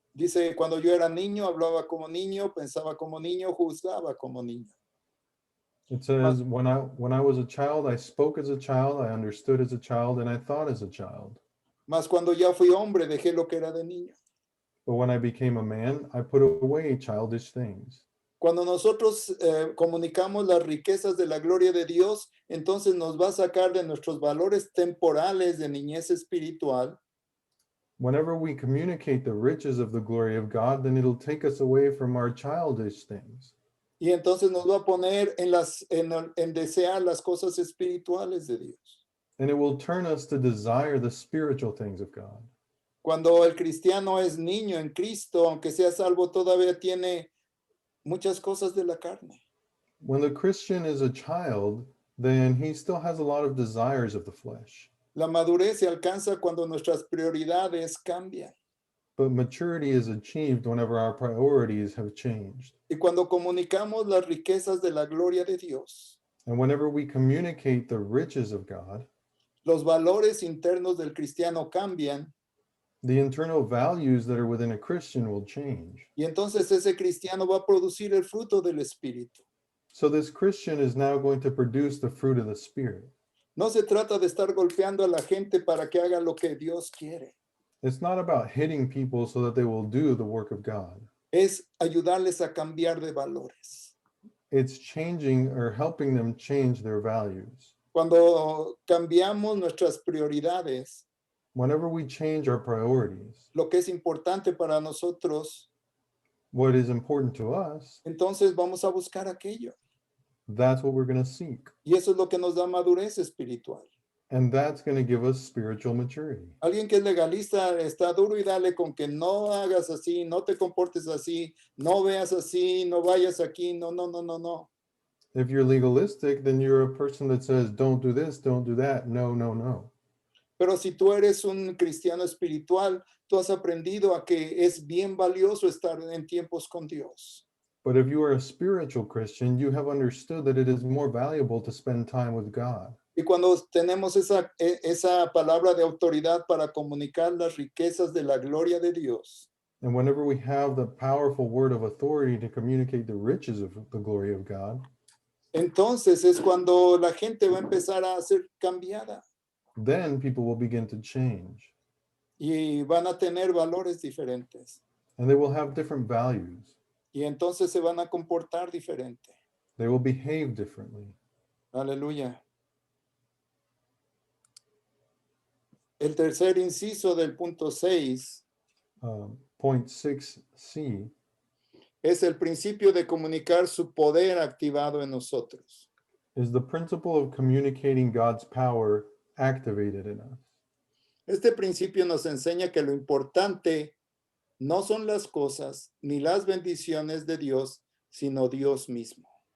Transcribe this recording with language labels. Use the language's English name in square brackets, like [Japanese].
[Spanish] dice, cuando yo era niño, hablaba como niño, pensaba como niño, juzgaba como niño. [English] It says, when I was a child, I spoke as a child, I understood as a child, and I thought as a child. [Spanish] Mas cuando ya fui hombre, dejé lo que era de niño. [English] But when I became a man, I put away childish things. [Spanish] Cuando nosotros comunicamos las riquezas de la gloria de Dios, entonces nos va a sacar de nuestros valores temporales de niñez espiritual [English] Whenever we communicate the riches of the glory of God, then it'll take us away from our childish things. [Spanish] y entonces nos va a poner en desear las cosas espirituales de Dios. [English] And it will turn us to desire the spiritual things of God. [Spanish] Cuando el cristiano es niño en Cristo, aunque sea salvo, todavía tiene muchas cosas de la carne. [English] When the Christian is a child, then he still has a lot of desires of the flesh. [Spanish] La madurez se alcanza cuando nuestras prioridades cambian [English] But maturity is achieved whenever our priorities have changed. [Spanish] y cuando comunicamos las riquezas de la gloria de Dios. [English] And whenever we communicate the riches of God, [Spanish] Los valores internos del cristiano cambian [English] the internal values that are within a Christian will change. [Spanish] y entonces ese cristiano va a producir el fruto del Espíritu. [English] So this Christian is now going to produce the fruit of the Spirit. [Spanish] No se trata de estar golpeando a la gente para que haga lo que Dios quiere. [English] It's not about hitting people so that they will do the work of God. [Spanish] Es ayudarles a cambiar de valores. [English] It's changing or helping them change their values. [Spanish] Cuando cambiamos nuestras prioridades, [English] Whenever we change our priorities, [Spanish] lo que es importante para nosotros, [English] what is important to us, [Spanish] entonces vamos a buscar aquello. [English] that's what we're going to seek. [Spanish] Y eso es lo que nos da madurez espiritual. [English] And that's going to give us spiritual maturity. [Spanish] Alguien que es legalista está duro y dale con que no hagas así, no te comportes así, no veas así, no vayas aquí, no, no, no, no, no. [English] If you're legalistic, then you're a person that says, don't do this, don't do that. No, no, no. [Spanish] Pero si tú eres un cristiano espiritual, tú has aprendido a que es bien valioso estar en tiempos con Dios. [English] But if you are a spiritual Christian, you have understood that it is more valuable to spend time with God. [Spanish] Y cuando tenemos esa palabra de autoridad para comunicar las riquezas de la gloria de Dios, [English] And whenever we have the powerful word of authority to communicate the riches of the glory of God, [Spanish] entonces es cuando la gente va a empezar a ser cambiada [English] then people will begin to change [Spanish] y van a tener valores diferentes. [English] and they will have different values. [Spanish] Y entonces se van a comportar diferente. [English] They will behave differently. [Spanish] Aleluya. El tercer inciso del punto 6 [English] Point 6c [Spanish] es el principio de comunicar su poder activado en nosotros. [English] is the principle of communicating God's power activated in us. [Spanish] Este principio nos enseña que lo importante no son las cosas ni las bendiciones de Dios, sino Dios mismo.